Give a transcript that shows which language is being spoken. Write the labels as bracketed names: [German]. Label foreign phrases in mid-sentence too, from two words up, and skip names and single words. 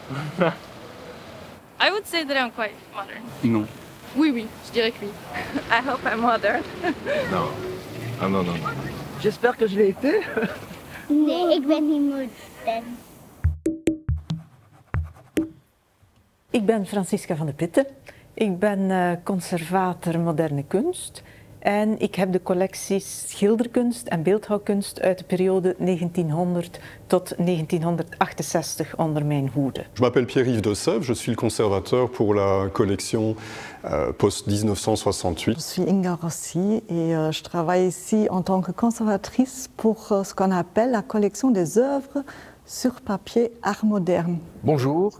[English] I would say that I'm quite modern. [French] Non. Oui, oui, je dirais que oui. [English] I hope I'm modern. [French] Non. Ah non, non, non. J'espère que je l'ai été. [Dutch] Nee, ik ben niet modern. Ik ben Francisca van de Putte. Ik ben conservator moderne kunst. En ik heb de collecties schilderkunst en beeldhouwkunst uit de periode 1900 tot 1968 onder mijn hoede. [French] Je m'appelle Pierre-Yves de Sèvres, je suis le conservateur pour la collection post-1968. Je suis Inga Rossi et je travaille ici en tant que conservatrice pour ce qu'on appelle la collection des œuvres sur papier art moderne. Bonjour.